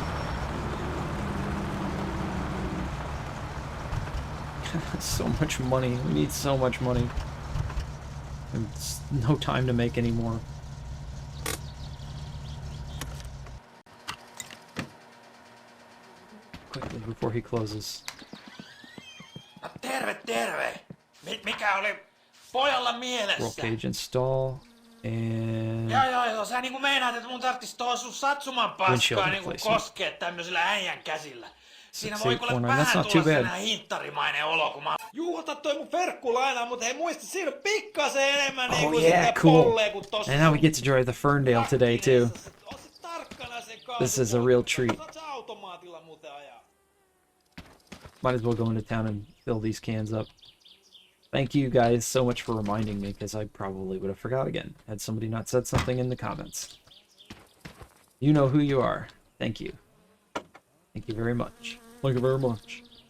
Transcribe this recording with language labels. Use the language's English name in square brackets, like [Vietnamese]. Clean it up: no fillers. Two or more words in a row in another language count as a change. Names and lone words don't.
[English] So much money. We need so much money. And it's no time to make any more. Quickly before he closes. [Finnish] Terve, terve! Mikä oli pojalla mielessä? [English] Roll cage install. And [Finnish] Joo, sä niinku meinaat, että mun tarttis tuohon sun satsuman paskaa niinku koskea tämmöisellä äijän käsillä. Siinä voi kuule 6849. vähän [English] That's not too [Finnish] tulla [English] bad. [Finnish] sellainen hinttarimainen olo, kun mä... Juuta toi mun verkkulainaa, mutta hei muista, siinä on pikkasen enemmän niinku sitä pollee kuin tossa. [English] And now we get to drive the Ferndale today too. [Finnish] On se tarkkana sen [English] This is a real treat. [Finnish] Saat sä automaatilla muuten ajaa? [English] Might as well go into town and fill these cans up. Thank you guys so much for reminding me, because I probably would have forgot again had somebody not said something in the comments. You know who you are. Thank you. Thank you very much. Thank you very much.